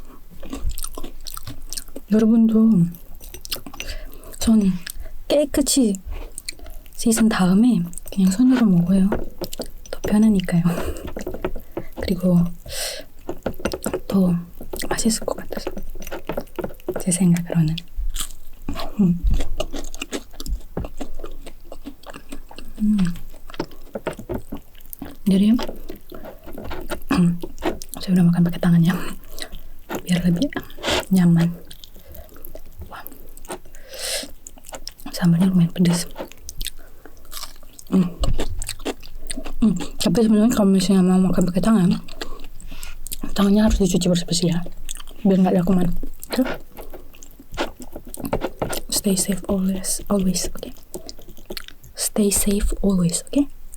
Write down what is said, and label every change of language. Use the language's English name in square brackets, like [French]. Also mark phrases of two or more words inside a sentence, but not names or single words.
[Korean] 여러분도 손 깨끗이 씻은 다음에 그냥 손으로 먹어요. 더 편하니까요. 그리고 더 맛있을 것 같아서 제 생각으로는. [Indonesian] Jadi saya udah makan pakai tangannya biar lebih nyaman. Wah, sambalnya lumayan pedas. Tapi sebenarnya kalau misalnya mau makan pakai tangannya harus dicuci bersih-bersih ya, biar nggak ada kuman. [English] Stay safe always, okay? Stay safe always, okay?